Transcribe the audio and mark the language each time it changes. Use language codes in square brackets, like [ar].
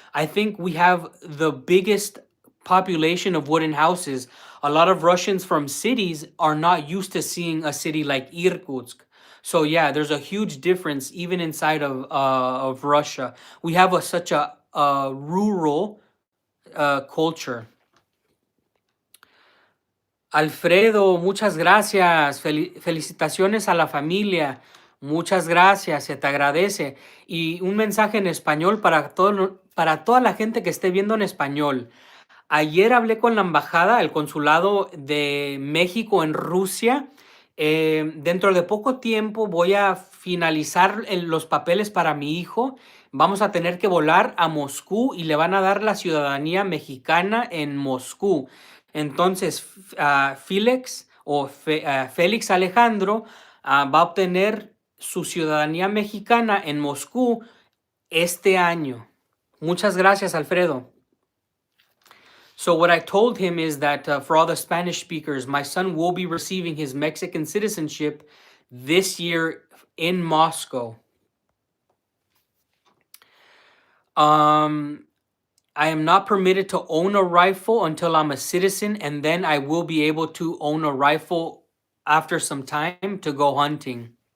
[en] I think we have the biggest population of wooden houses. A lot of Russians from cities are not used to seeing a city like Irkutsk. So yeah, there's a huge difference even inside of Russia. We have such a rural culture. [es] Alfredo, muchas gracias. Felicitaciones a la familia. Muchas gracias, se te agradece. Y un mensaje en español para toda la gente que esté viendo en español. Ayer hablé con la embajada, el consulado de México en Rusia. Dentro de poco tiempo voy a finalizar los papeles para mi hijo. Vamos a tener que volar a Moscú y le van a dar la ciudadanía mexicana en Moscú. Entonces, Félix Alejandro va a obtener su ciudadanía mexicana en Moscú este año. Muchas gracias, Alfredo. [en] So what I told him is that for all the Spanish speakers, my son will be receiving his Mexican citizenship this year in Moscow. I am not permitted to own a rifle until I'm a citizen, and then I will be able to own a rifle after some time to go hunting.